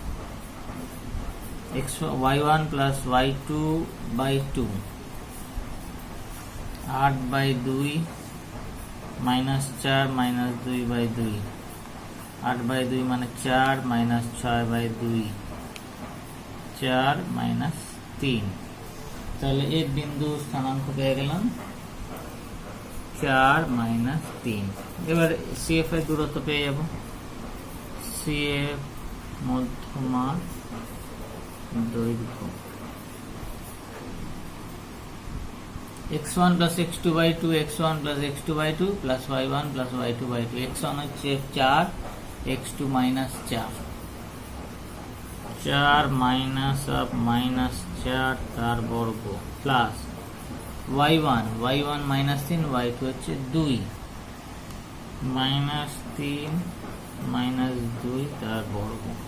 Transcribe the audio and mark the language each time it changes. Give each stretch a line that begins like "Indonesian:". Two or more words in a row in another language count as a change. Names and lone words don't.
Bangla: y1 প্লাস y2 বাই 2, 8 বাই 2 মাইনাস 4 মাইনাস 2 বাই 2, 8 বাই 2 মানে 4 মাইনাস 6 বাই 2, 4 মাইনাস 3। তাহলে এই বিন্দু স্থানাঙ্ক পেয়ে গেলাম 4 মাইনাস 3। এবার সিএফ এর দূরত্ব পেয়ে যাব। সিএফ মধ্যমা দৈর্ঘ্য x1 plus x2 by 2, x1 plus x2 by 2 plus y1 plus y2 by 2। x1 হচ্ছে 4, x2 মাইনাস 4, 4
English: minus of minus
Bangla: 4 তার বর্গ প্লাস y1 মাইনাস 3, y2 হচ্ছে 2 মাইনাস 3 মাইনাস 2 তার বর্গ,